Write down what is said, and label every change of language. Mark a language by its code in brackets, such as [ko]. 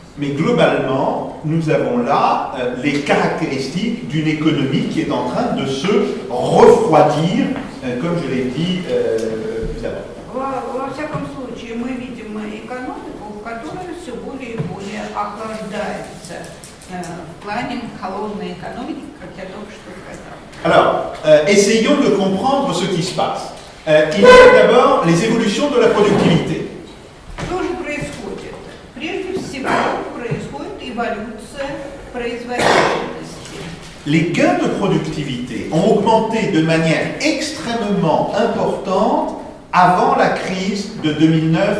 [fr] Mais globalement, nous avons là les caractéristiques d'une économie qui est en train de se refroidir, comme je l'ai dit plus avant. [ru] Во всяком случае, мы видим экономику, которая все более и более охлаждается в плане холодной экономики, как я только что сказала. [fr] Alors, essayons de comprendre ce qui se passe. Il y a d'abord les évolutions de la productivité. [ru] Что же происходит? эволюция производительности. [fr] Les gains de productivité ont augmenté de manière extrêmement importante avant la crise de 2008-2009.